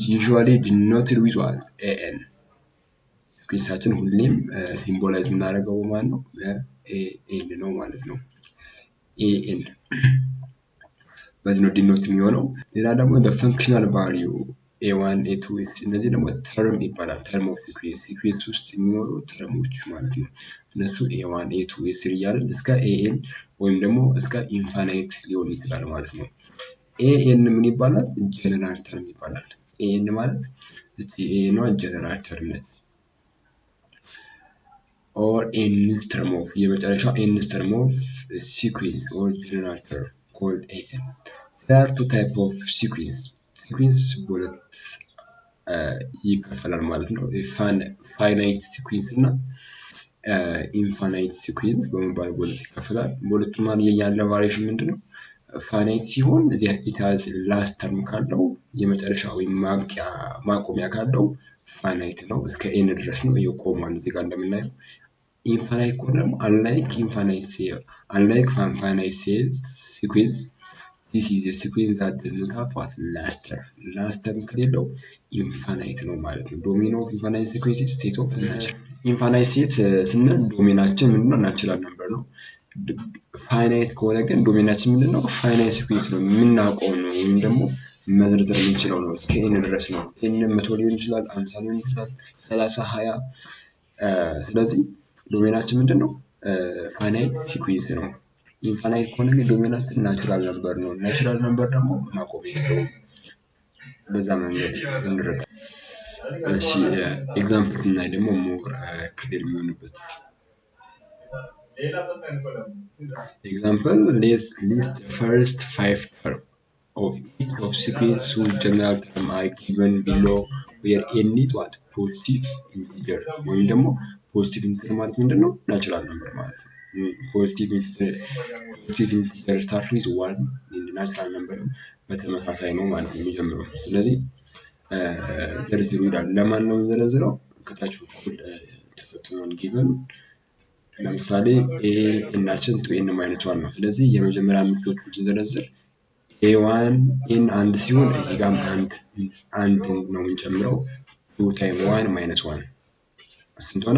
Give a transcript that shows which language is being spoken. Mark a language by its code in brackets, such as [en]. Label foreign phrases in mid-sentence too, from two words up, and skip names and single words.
[en] usually denoted with what AN። [am] ሲኩዌንሳችን ሁሌም ሲምቦላይዝ የምናደርገው ማለት ነው ኤኤን ነው ማለት ነው። ኤኤን በዚህ ነው ዲኖት የሚሆነው። ሌላ ደግሞ [en] functional value [am] A1 A2 እነዚህ ደግሞ ተርም ይባላል። [en] term of sequence [am] ውስጥ የሚኖሩ ተርሞች ማለት ነው። እነሱ A1 A2 A3 እያልን እስከ AN ወይም ደግሞ እስከ ኢንፋይናይት ሊሆን ይችላል ማለት ነው። AN ምን ይባላል? [en] general term [am] ይባላል። AN ማለት ነው [en] general term ነች። or nth term of የመጨረሻው nth term of sequence or general term called AN. There are two type of sequence. [am] Sequence በሁለት ይከፈላል ማለት ነው። [en] finite sequence [am] እና [en] infinite sequence [am] በመባል በሁለት ይከፈላል። በሁለቱም ያለ ቫሪዬሽን ምንድነው? ፋይናይት ሲሆን እዚህ [en] it has last term [am] ካለው የመጨረሻ ወይም ማቆሚያ ካለው ፋይናይት ነው፣ እስከ ኤን ድረስ ነው። ይሄ ቆሟል እዚህ ጋር እንደምናየው። ኢንፋይናይት ከሆነ ደግሞ [en] unlike finite sequence this is a sequence that does not have what last term [am] ከሌለው ኢንፋይናይት ነው ማለት ነው። [en] domain of infinite sequence is set of infinite set [am] ስንል ዶሜናችን ምንድነው? [en] natural number [am] ነው። ፋይናይት ከሆነ ግን ዶሜናችን ምንድነው? [en] finite sequence [am] ነው፣ የምናውቀው ነው ወይም ደግሞ መዘርዘር የምንችለው ነው። ከኤን ድረስ ነው። ኤን 100 ሊሆን ይችላል፣ 50 ሊሆን ይችላል፣ 30 20 ስለዚህ ዶሜናችን ምንድነው? [en] finite sequence ነው። [am] ኢንፋይናይት ከሆነ ግን [en] dominant natural number ነው። natural number [am] ደግሞ ማቆሚያ የለውም። በዛ መንገድ እንረዳ። እሺ ኤግዛምፕል ብናይ ደግሞ [en] more clear የሚሆንበት example, let's list the first 5 terms of each of sequence whose general term are given below where n is what positive integer [am] ወይም ደግሞ [en] positive integer [am] ማለት ምንድነው? [en] natural number [am] ማለት ነው። [en] positive integer start with 1 natural number [am] በተመሳሳይ ነው ማለት ነው የሚጀምረው። ስለዚህ ዘርዝሩ ይላል። ለማን ነው ዘርዝረው? ከታች በኩል ተሰጥቶን given ለምሳሌ ኤ እናችን [en] two n minus 1 [am] ነው። ስለዚህ የመጀመሪያ ምርቶችን ዘረዝር ኤ1 ኤን አንድ ሲሆን እዚህ ጋር አንድ ነው የምንጨምረው [en] 2 time 1 minus 1 [am] ስንት ሆነ?